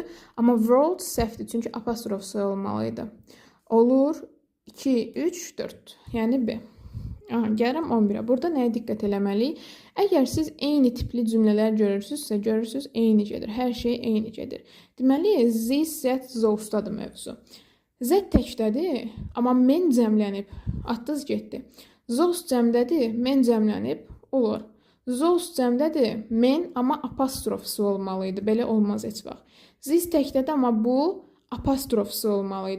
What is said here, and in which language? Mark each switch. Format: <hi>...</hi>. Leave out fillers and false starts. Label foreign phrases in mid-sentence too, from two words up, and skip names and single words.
<az>Amma world səhvdir, çünki apostrofsu olmalıydı. Olur 2, 3, 4. Yəni B. Aha, gəlirəm 11-ə. Burada nəyə diqqət eləməliyik? Əgər siz eyni tipli cümlələr görürsünüzsə, eyni gedir. Hər şey eyni gedir. Deməli, this, that, those-dadır mövzu. Z təkdədir, amma men cəmlənib, atdız getdi. Those cəmdədir, men cəmlənib, olur. Those cəmdədir, men, amma apostrofsu olmalıydı. Belə olmaz heç vaxt. This təkdədir, amma bu apostrofsu olmalıydı.</az>